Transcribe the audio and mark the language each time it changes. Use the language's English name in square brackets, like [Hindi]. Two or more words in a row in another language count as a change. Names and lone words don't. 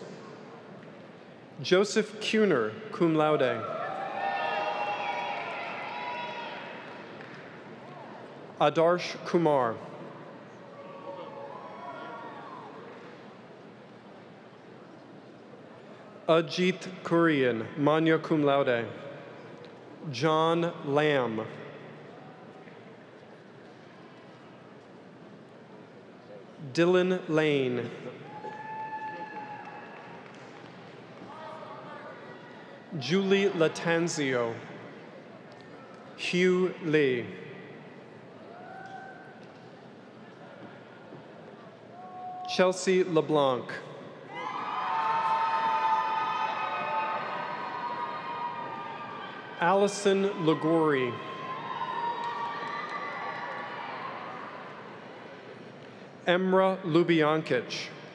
[English] Joseph Kuhner, [Latin] cum laude. [English] Adarsh Kumar. Ajit Kurian, [Latin] magna cum laude. [English] John Lamb. Dylan Lane. Julie Latanzio. Hugh Lee. Chelsea LeBlanc. Allison Ligori. Emra Lubyankic.